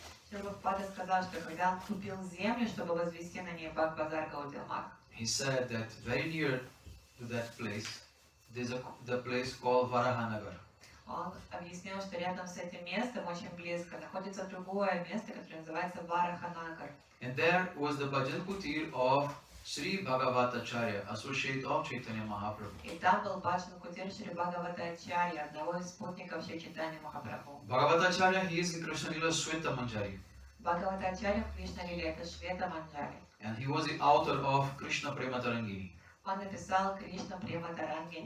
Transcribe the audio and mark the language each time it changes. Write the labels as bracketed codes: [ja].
[ru] Шрила Прабхупада сказал, что когда он купил землю, чтобы возвести на ней Бхак-базар Гаудиамат, [en] he said that very near to that place, there's the place called Varahanagar. [ru] он объяснил, что рядом с этим местом, очень близко, находится другое место, которое называется Вараханагар. [en] And there was the Bhajan Kutir of Sri Bhagavatacharya, associate of Chaitanya Mahaprabhu. [ru] И там был баджан кутир Шри Бхагаватачарья, одного из спутников Шри Чайтанья Махапрабху. [en] Bhagavatacharya, he is in Krishna Lila Sweta Manjari. [ru] Бхагаватачарья в Кришна-лиле это Швета Манджари. [en] And he was the author of Krishna Prema Tarangini, [ru] Он написал Кришна Према Тарангини,